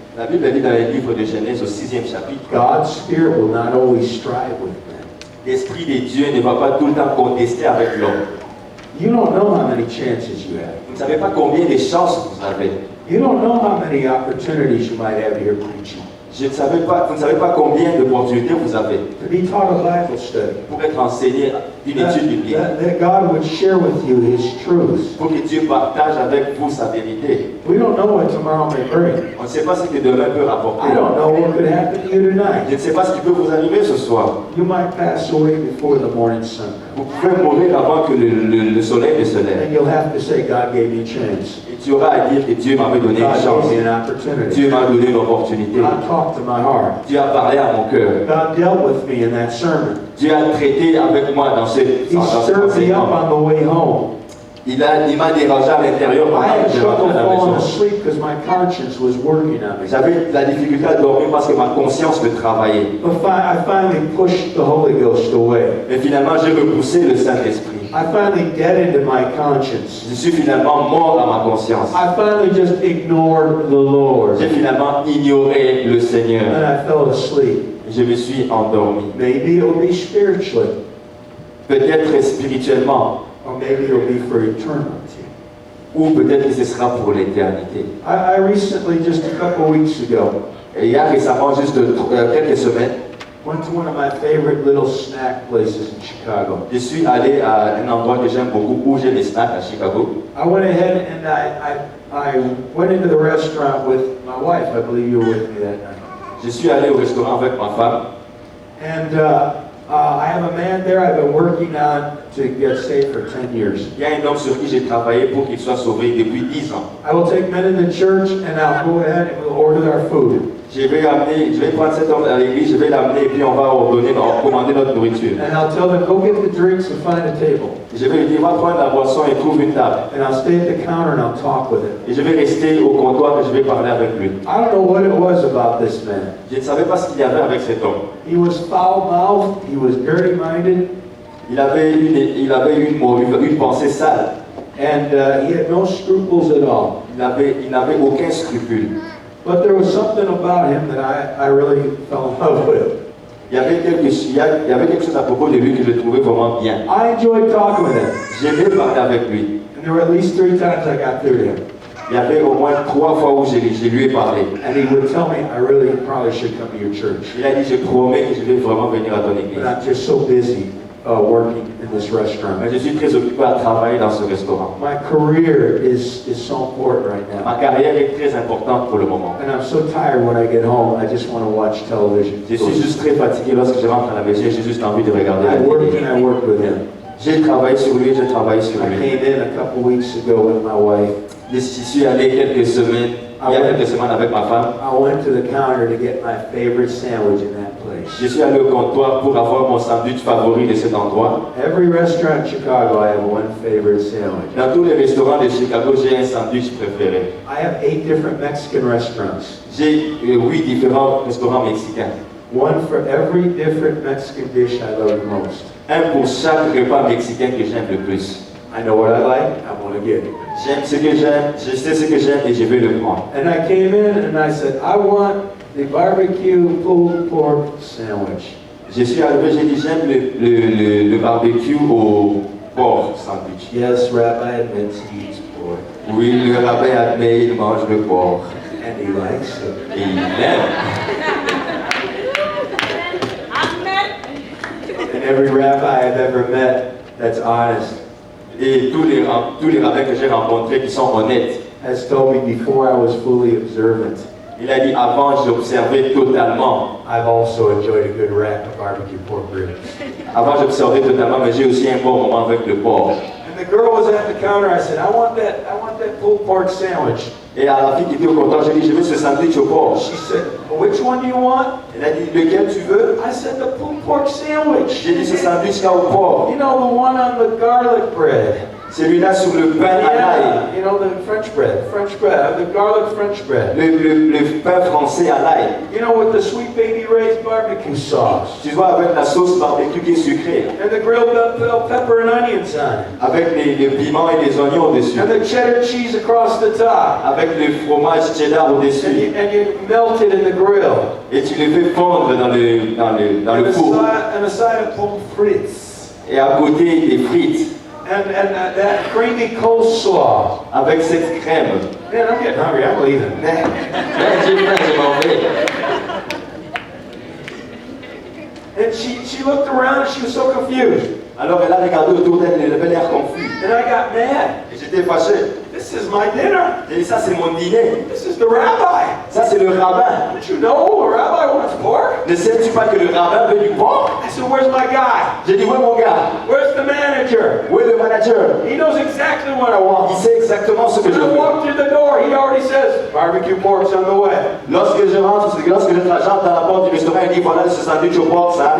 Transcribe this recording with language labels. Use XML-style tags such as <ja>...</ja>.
<fr>La Bible dit dans le livre de Genèse au 6e chapitre,</fr> <en>God's Spirit will not always strive with men.</en> <fr>l'Esprit de Dieu ne va pas tout le temps contester avec l'homme.</fr> <en>You don't know how many chances you have.</en> <fr>Vous ne savez pas combien de chances vous avez.</fr> <en>You don't know how many opportunities you might have to hear preaching.</en> <fr>vous ne savez pas combien d'opportunités vous avez</fr> <en>to be taught a Bible study.</en> <fr>pour être enseigné une étude biblique,</fr> <en>That God would share with you His truth.</en> <fr>pour que Dieu partage avec vous sa vérité.</fr> <en>We don't know what tomorrow may bring.</en> <fr>On ne sait pas ce que demain peut rapporter.</fr> <en>I don't know what could happen to you</en> <fr>Je</fr> <en>tonight.</en> <fr>ne sais pas ce qui peut vous arriver ce soir.</fr> <en>You might pass away before the morning sun</en> <fr>Vous</fr> <en>comes.</en> <fr>pouvez mourir avant que le soleil ne se lève.</fr> <en>And you'll have to say, God gave me a chance.</en> <fr>Et tu auras à dire que Dieu m'avait donné une</fr> <en>God</en> <fr>chance.</fr> <en>gave me an opportunity.</en> <fr>Dieu m'a donné une opportunité.</fr> <en>God talked to my heart.</en> <fr>Dieu a parlé à mon cœur.</fr> <en>God dealt with me in that sermon.</en> <fr>Dieu a traité avec moi dans ce</fr> <en>He stirred me up</en> <fr>enseignement.</fr> <en>on the way home.</en> <fr>Il m'a dérangé à l'intérieur</fr> <en>I</en> <fr>pendant</fr> <en>had</en> <fr>que je rentrais</fr> <en>trouble</en> <fr>à la</fr> <en>falling</en> <fr>maison.</fr> <en>asleep because my conscience was working on me.</en> <fr>J'avais la difficulté à dormir parce que ma conscience me travaillait.</fr> <en>But I finally pushed the Holy Ghost away.</en> <fr>Mais finalement, j'ai repoussé le Saint-Esprit.</fr> <en>I finally deadened my conscience.</en> <fr>Je suis finalement mort à ma conscience.</fr> <en>I finally just ignored the Lord.</en> <fr>J'ai finalement ignoré le</fr> <en>And</en> <fr>Seigneur.</fr> <en>I fell asleep.</en> <fr>Je me suis endormi.</fr> <en>Maybe it'll be spiritually,</en> <fr>Peut-être spirituellement,</fr> <en>or maybe it'll be for eternity.</en> <fr>ou peut-être que ce sera pour l'éternité.</fr> <en>I recently, just a couple weeks ago,</en> <fr>Et il y a récemment, juste quelques semaines,</fr> <en>went to one of my favorite little snack places in Chicago.</en> <fr>je suis allé à un endroit que j'aime beaucoup où j'ai les snacks à Chicago.</fr> <en>I went ahead and I went into the restaurant with my wife. I believe you were with me that night.</en> <fr>Je suis allé au restaurant avec ma femme.</fr> <en>And I have a man there I've been working on to get saved for 10 years.</en> <fr>Il y a un homme sur qui j'ai travaillé pour qu'il soit sauvé depuis 10 ans.</fr> <en>I will take men in the church and I'll go ahead and we'll order our food.</en> <fr>Je vais prendre cet homme à l'église, je vais l'amener et puis on va commander notre nourriture.</fr> <en>And I'll tell them, go get the drinks and find a table.</en> <fr>Je vais lui dire, va prendre la boisson et trouve une table.</fr> <en>And I'll stay at the counter and I'll talk with him.</en> <fr>Et je vais rester au comptoir et je vais parler avec lui.</fr> <en>I don't know what it was about this man.</en> <fr>Je ne savais pas ce qu'il y avait avec cet homme.</fr> <en>He was foul-mouthed, he was dirty-minded,</en> <fr>Il avait une pensée sale.</fr> <en>and he had no scruples at all.</en> <fr>Il n'avait aucun scrupule.</fr> <en>But there was something about him that I really fell in love with.</en> <fr>Il y avait quelque chose à propos de lui que je trouvais vraiment bien.</fr> <en>I enjoyed talking with him.</en> <fr>J'aimais parler avec lui.</fr> <en>And there were at least 3 times I got through to him.</en> <fr>Il y avait au moins 3 fois où je lui ai parlé.</fr> <en>And he would tell me, I really probably should come to your church.</en> <fr>Il a dit, je promets que je vais vraiment venir à ton église.</fr> <en>But I'm just so busy working in this restaurant.</en> <fr>Mais je suis très occupé à travailler dans ce restaurant.</fr> <en>My career is so important right now.</en> <fr>Ma carrière est très importante pour le moment.</fr> <en>And I'm so tired when I get home, I just want to watch television.</en> <fr>Je suis juste très fatigué lorsque je rentre à la maison, j'ai juste envie de regarder la</fr> <en>I worked</en> <fr>télé.</fr> <en>and I worked with him.</en> <fr>J'ai travaillé sur lui, j'ai travaillé sur</fr> <en>I</en> <fr>lui.</fr> <en>came in a couple weeks ago with my wife.</en> <fr>Je suis allé il y a quelques semaines avec ma femme.</fr> <en>I went to the counter to get my favorite sandwich in that place.</en> <fr>Je suis allé au comptoir pour avoir mon sandwich favori de cet endroit.</fr> <en>Every restaurant in Chicago, I have one favorite sandwich.</en> <fr>Dans tous les restaurants de Chicago, j'ai un sandwich préféré.</fr> <en>I have 8 different Mexican restaurants.</en> <fr>J'ai 8 différents restaurants mexicains.</fr> <en>One for every different Mexican dish I love the most.</en> <fr>Un pour chaque repas mexicain que j'aime le plus.</fr> <en>I know what I like, I want to get it.</en> <fr>J'aime ce que j'aime, je sais ce que j'aime et je vais le prendre.</fr> <en>And I came in and I said, I want the barbecue pulled pork sandwich.</en> <fr>Je suis arrivé, j'ai dit j'aime le barbecue au porc sandwich.</fr> <en>Yes, Rabbi admits he eats pork.</en> <fr>Oui, le rabbin admet, il mange le porc.</fr> <en>And he likes it.</en> <fr>Et il l'aime.</fr> <en>And every rabbi I've ever met that's honest</en> <fr>Et tous les rabbins que j'ai rencontrés qui sont honnêtes,</fr> <en>has told me before I was fully observant,</en> <fr>il a dit avant j'observais totalement.</fr> <en>I've also enjoyed a good rack of barbecue pork ribs.</en> <fr>Avant j'observais totalement, mais j'ai aussi un bon moment avec le porc.</fr> <en>And the girl was at the counter. I said, I want that pulled pork sandwich.</en> <fr>Et à la fille qui était au comptoir, j'ai dit je veux ce sandwich au porc.</fr> <en>She said, well, which one do you want?</en> <fr>Elle a dit lequel tu veux?</fr> <en>I said, the pulled pork sandwich.</en> <fr>J'ai dit ce sandwich là au porc.</fr> <en>You know, the one on the garlic bread.</en> <fr>Celui-là sur le pain à l'ail.</fr> <en>Yeah, you know, the French bread, the garlic French bread.</en> <fr>Le pain français à l'ail.</fr> <en>You know, with the sweet baby Ray's barbecue sauce.</en> <fr>Tu vois, avec la sauce barbecue qui est sucrée.</fr> <en>And the grilled bell pepper and onions on it.</en> <fr>Avec les piments et les oignons dessus.</fr> <en>And the cheddar cheese across the top.</en> <fr>Avec le fromage cheddar au-dessus.</fr> <en>And you melt it in the grill.</en> <fr>Et tu le fais fondre dans le four.</fr> <en>And a side of pommes frites.</en> <fr>Et à côté, des frites.</fr> <en>And that creamy coleslaw.</en> <fr>Avec cette crème.</fr> <en>Man, I'm getting hungry. I'm leaving.</en> <fr>J'ai faim, je m'en vais.</fr> <en>And she looked around and she was so confused.</en> <fr>Alors elle a regardé autour d'elle, elle avait l'air confus.</fr> <en>And I got mad.</en> <fr>Et j'étais fâché.</fr> <en>This is my dinner.</en> <fr>J'ai dit, ça c'est mon dîner.</fr> <en>This is the rabbi.</en> <fr>Ça c'est le rabbin.</fr> <en>Don't you know a rabbi wants pork?</en> <fr>Ne sais-tu pas que le rabbin veut du porc?</fr> <en>I said, where's my guy?</en> <fr>J'ai dit, où est mon gars?</fr> <en>Where's the manager?</en> <fr>Où est le manager?</fr> <en>He knows exactly what I</en> <fr>Il</fr> <en>want.</en> <fr>sait exactement ce que je</fr> <en>When I</en> <fr>veux.</fr> <en>walk through the door, he already says, barbecue pork's on the way.</en> <fr>Lorsque je j'entre dans la porte du restaurant, il dit, voilà ce sandwich au porc, ça</fr>